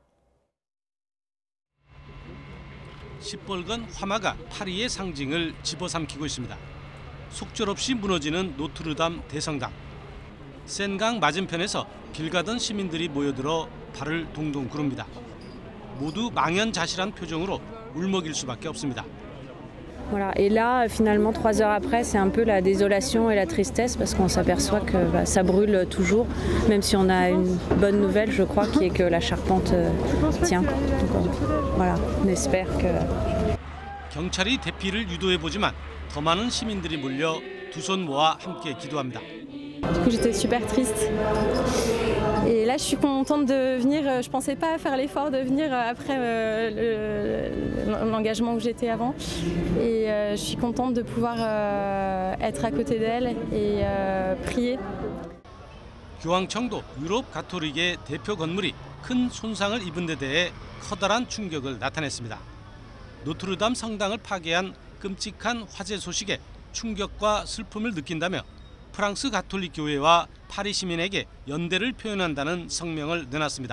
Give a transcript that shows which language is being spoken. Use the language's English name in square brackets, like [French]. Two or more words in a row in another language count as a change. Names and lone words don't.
[Korean] 시뻘건 화마가 파리의 상징을 집어삼키고 있습니다. 속절없이 무너지는 노트르담 대성당. 센강 맞은편에서 길 가던 시민들이 모여들어 발을 동동 구릅니다. 모두 망연자실한 표정으로 울먹일 수밖에 없습니다. [French] Voilà. Et là, finalement, 3 heures après, c'est un peu la désolation et la tristesse parce qu'on s'aperçoit que ça brûle toujours, même si on a une bonne nouvelle, je crois, qui est que la charpente tient. Donc, voilà, on espère que. [Korean] 경찰이 대피를 유도해 보지만 더 많은 시민들이 몰려 두 손 모아 함께 기도합니다. [French] Du coup, j'étais super triste. Et là, je suis contente de venir. Je pensais pas faire l'effort de venir après l'engagement que j'étais avant. Et je suis contente de pouvoir être à côté d'elle et prier. [Korean] 교황청도 유럽 가톨릭의 대표 건물이 큰 손상을 입은 데 대해 커다란 충격을 나타냈습니다. 노트르담 성당을 파괴한 끔찍한 화재 소식에 충격과 슬픔을 느낀다며 프랑스 가톨릭 교회와 파리 시민에게 연대를 표현한다는 성명을 내놨습니다.